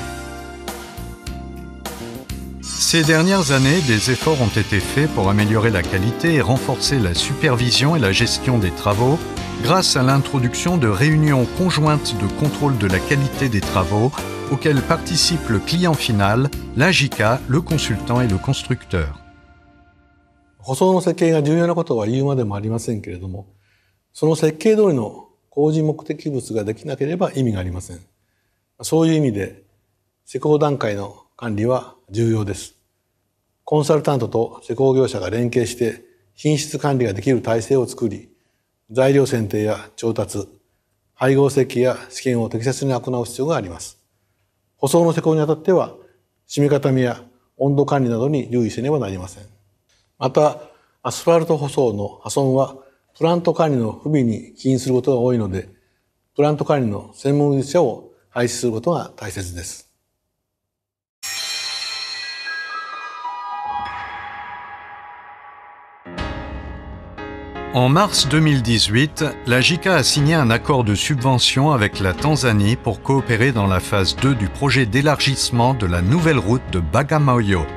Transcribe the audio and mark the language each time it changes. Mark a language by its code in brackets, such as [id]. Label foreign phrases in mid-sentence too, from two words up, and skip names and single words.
[fr] Ces dernières années, des efforts ont été faits pour améliorer la qualité et renforcer la supervision et la gestion des travaux grâce à l'introduction de réunions conjointes de contrôle de la qualité des travaux auxquelles participent le client final, la JICA, le consultant et le constructeur. [ja] 舗装の設計が重要なことは言うまでもありませんけれども、その設計通りの工事目的物ができなければ意味がありません。そういう意味で、施工段階の管理は重要です。コンサルタントと施工業者が連携して品質管理ができる体制を作り、材料選定や調達、配合設計や試験を適切に行う必要があります。舗装の施工にあたっては、締め固めや温度管理などに留意せねばなりません。また、アスファルト舗装の破損は、プラント管理の不備に起因することが多いので、プラント管理の専門技術者を配置することが大切です。 [fr] En mars 2018, la JICA a signé un accord de subvention avec la Tanzanie pour coopérer dans la phase 2 du projet d'élargissement de la nouvelle route de Bagamoyo.